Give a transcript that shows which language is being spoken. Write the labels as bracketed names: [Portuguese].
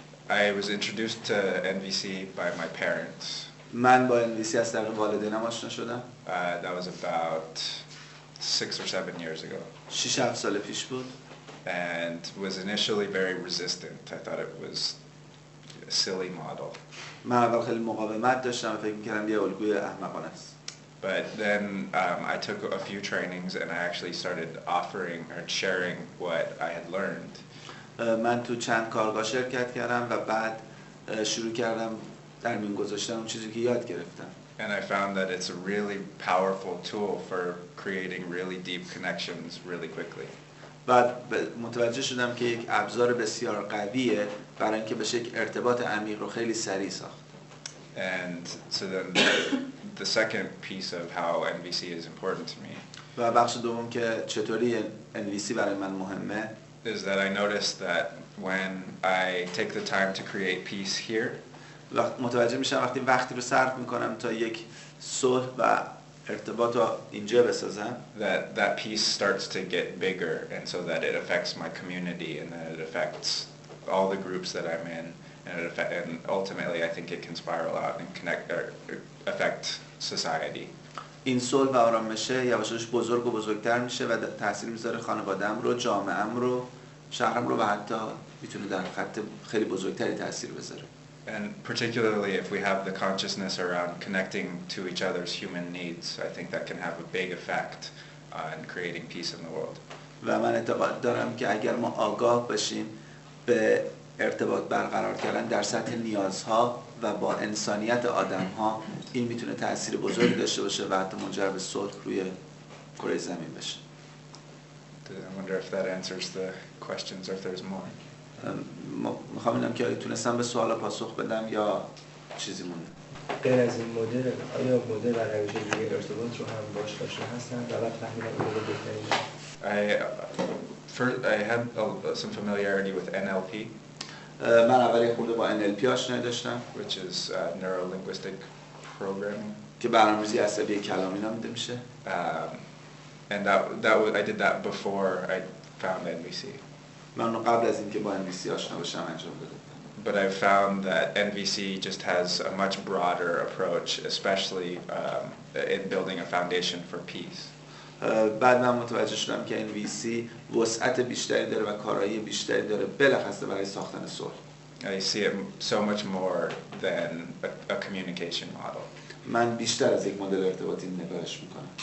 [English] I was introduced to NVC by my parents. [Persian] من با NVC از طریق والدینم آشنا شدم. [English] That was about 6 or 7 years ago. [Persian] 6-7 سال پیش بود. [English] And was initially very resistant. I thought it was a silly model. [Persian] من اول خیلی مقاومت داشتم و فکر می‌کردم یه الگوی احمقانه است. [English] But then I took a few trainings and I actually started offering or sharing what I had learned. [Persian] من تو چند کارگاه شرکت کردم و بعد شروع کردم در میون گذاشتن اون چیزی که یاد گرفتم. [English] And I found that it's a really powerful tool for creating really deep connections really quickly. [Persian] بعد متوجه شدم که یک ابزار بسیار قویه برای اینکه بشه یک ارتباط عمیق رو خیلی سریع ساخت. [English] And so then the second piece of how NVC is important to me. [Persian] و بخش دوم که چطوری NVC برای من مهمه [English] is that I noticed that when I take the time to create peace here, [Persian] متوجه میشم وقتی رو صرف میکنم تا یک صلح و ارتباط رو اینجا بسازم [English] that peace starts to get bigger, and so that it affects my community and that it affects all the groups that I'm in, and ultimately I think it can spiral out and affect society. [Persian] این صلح و آرامشه یواشاش بزرگ و بزرگتر میشه و تاثیر میذاره خانواده‌ام رو، جامعه‌ام رو، شهرم رو و حتی میتونه در خط خیلی بزرگتری تاثیر بذاره. [English] And particularly if we have the consciousness around connecting to each other's human needs, I think that can have a big effect on creating peace in the world. [Persian] و من اعتقاد دارم که اگر ما آگاه بشیم به ارتباط برقرار کردن در سطح نیازها و با انسانیت آدم‌ها، این میتونه تأثیر بزرگی داشته باشه و حتی منجر به صلح روی کره زمین بشه. [English] I wonder if that answers the questions or if there's more. [Persian] میخوام ببینم که تونستم به سوالا پاسخ بدم یا چیزی مونده. غیر از این مدل، آیا مدل و روش دیگه ارتباط رو هم باش آشنا هستن و بعد فهمیدن این مدل بهترینه؟ [English] I had some familiarity with NLP, [Persian] من اولی خورده با NLP آشنایی داشتم [English] which is neuro-linguistic programming. [Persian] که برنامه‌ریزی عصبی کلامی نامیده میشه. [English] And I did that before I found NVC. [Persian] من قبل از اینکه با NVC آشنا بشم انجام دادم. [English] But I found that NVC just has a much broader approach, especially in building a foundation for peace. [Persian] بعد من متوجه شدم که NVC وسعت بیشتری داره و کارایی بیشتری داره بلخص برای ساختن صلح. [English] I see it so much more than a communication model. [Persian] من بیشتر از یک مدل ارتباطی نگاهش میکنم.